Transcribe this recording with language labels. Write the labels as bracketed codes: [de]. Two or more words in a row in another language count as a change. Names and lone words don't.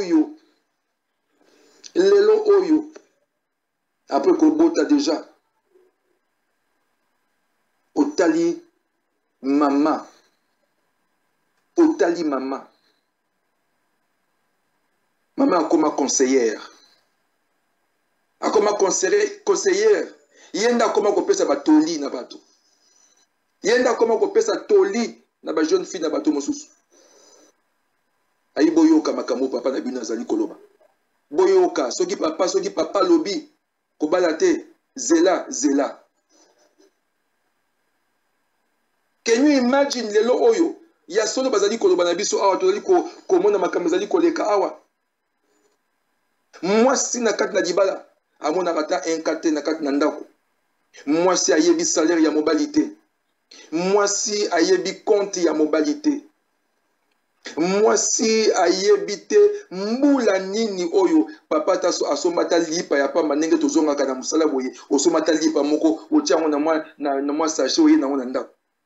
[ln] oyo après kobota deja otali mama akoma conseillère yenda akoma kopesa batoli na bato yenda akoma kopesa toli na ba [fr] jeune fille [ln] na bato mosusu ayi boyoka makambo papa na bino azali koloba boyoka soki papa lobi kobala te zela [en] can you imagine [ln] lelo oyo ya solo bazali koloba na biso awa tozali komona makambo ezali koleka awa mwasi na kati na dibala amonaka ata inkate na kati na ndako mwasi ayebi salaire ya mobali te mwasi ayebi compte ya mobali te mwasi ayebi te mbula nini oyo papa ta asomata lipa ya pamba ndenge tozongaka na mosala boye osomata lipa moko otia yango na mwa sachet oye nango na ndako